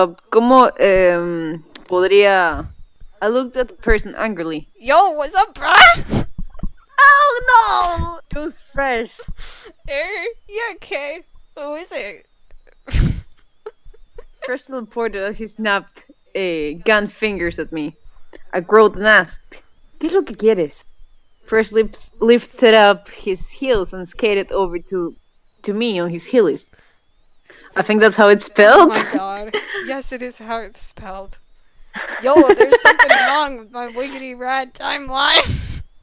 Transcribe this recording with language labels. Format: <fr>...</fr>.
<es>¿Cómo podría...</es> <en>I looked at the person angrily. Yo, what's up, bruh? Oh no! It was fresh. Yeah, okay. Who is it? Fresh teleported as he snapped gun fingers at me. I growled and asked,</en> <es>¿Qué es lo que quieres?</es> <en>Fresh lips lifted up his heels and skated over to me on his heelys. I think that's how it's spelled. Oh my god. Yes, it is how it's spelled. Yo, there's something wrong with my wiggity rad timeline.</en>